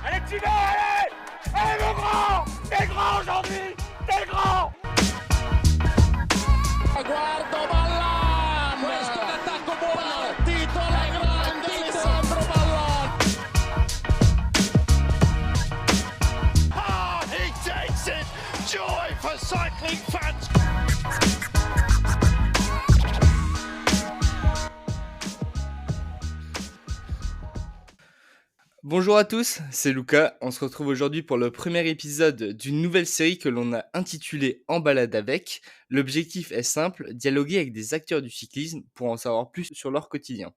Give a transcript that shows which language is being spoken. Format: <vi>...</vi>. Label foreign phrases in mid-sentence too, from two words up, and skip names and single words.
<fr>continuer, allez. Allez mon grand, t'es grand aujourd'hui, t'es grand.</fr> <it>Guardo Ballan, questo è l'attacco buono, partito la grande Alessandro Ballan.</it> <en>Ah, he takes it, joy for cycling fans.</en> <fr>Bonjour à tous, c'est Lucas. On se retrouve aujourd'hui pour le premier épisode d'une nouvelle série que l'on a intitulée En balade avec. L'objectif est simple, dialoguer avec des acteurs du cyclisme pour en savoir plus sur leur quotidien.</fr>